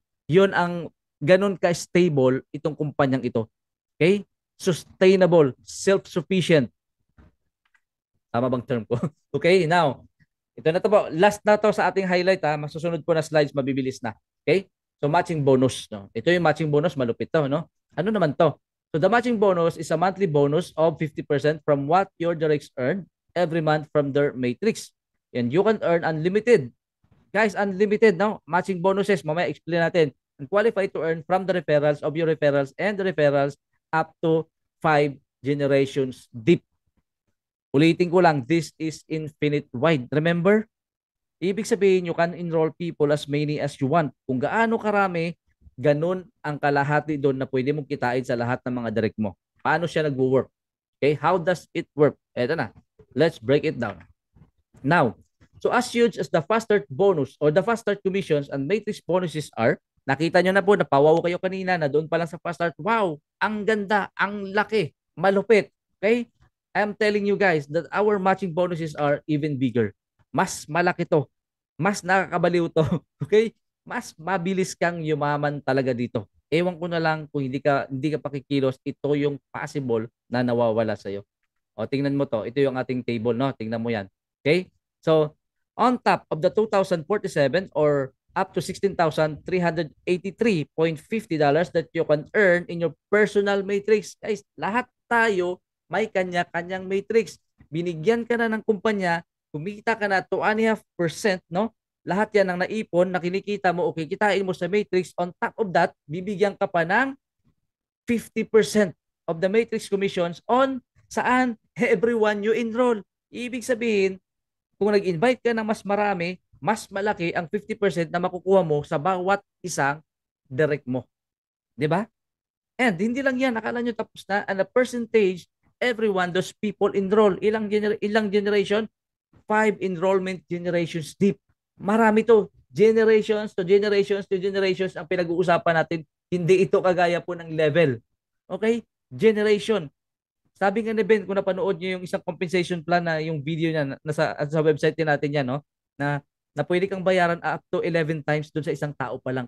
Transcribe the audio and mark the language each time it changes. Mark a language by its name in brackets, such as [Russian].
[Filipino] Yun ang ganun ka-stable itong kumpanyang ito. Okay? [English] Sustainable, self-sufficient. [Filipino] Tama bang term ko? Okay, now, ito na to po. Last na to sa ating highlight ha. Masusunod po na slides, mabibilis na. Okay? So matching bonus. No? Ito yung matching bonus, malupit to. No? Ano naman to? [English] So the matching bonus is a monthly bonus of 50% from what your directs earn every month from their matrix. And you can earn unlimited. Guys, unlimited. No? Matching bonuses. [Filipino] Mamaya explain natin. [English] And qualify to earn from the referrals of your referrals and the referrals up to 5 generations deep. [Filipino] Ulitin ko lang, [English] this is infinite wide. Remember? [Filipino] Ibig sabihin, [English] you can enroll people as many as you want. [Filipino] Kung gaano karami, ganun ang kalahati doon na pwede mong kitain sa lahat ng mga direct mo. Paano siya nagwo-work? [English] Okay, how does it work? [Filipino] Eto na. [English] Let's break it down. Now, so as huge as the fast start bonus or the fast start commissions and matrix bonuses are, [Filipino] nakita nyo na po, napawaw kayo kanina na doon pa lang sa fast start, wow, ang ganda, ang laki, malupit. [English] Okay? I'm telling you guys that our matching bonuses are even bigger. [Filipino] Mas malaki to. Mas nakakabaliw to. Okay? Mas mabilis kang yumaman talaga dito. Ewan ko na lang kung hindi ka pakikilos, ito yung possible na nawawala sa iyo. O tingnan mo to. Ito yung ating table, no? Tingnan mo 'yan. Okay? [English] So, on top of the 2,047 or up to $16,383.50 that you can earn in your personal matrix. [Filipino] Guys, lahat tayo may kanya-kanyang matrix. Binigyan ka na ng kumpanya, kumita ka na 2.5%, no? Lahat yan ang naipon, na kinikita mo, okay, kitain mo sa matrix. [English] On top of that, [Filipino] bibigyan ka pa ng [English] 50% of the matrix commissions on saan? Everyone you enroll. [Filipino] Ibig sabihin, kung nag-invite ka ng mas marami, mas malaki ang 50% na makukuha mo sa bawat isang direct mo. 'Di ba? And hindi lang yan, akala nyo tapos na. [English] And the percentage, everyone, those people enroll. [Filipino] Ilang generation? [English] 5 enrollment generations deep. [Filipino] Marami to. Generations to generations to generations ang pinag-uusapan natin. Hindi ito kagaya po ng level. Okay? Generation. Sabi nga ni Ben, kung napanood nyo yung isang compensation plan na yung video niya sa website din natin yan, no? Na pwede kang bayaran up to 11 times doon sa isang tao pa lang.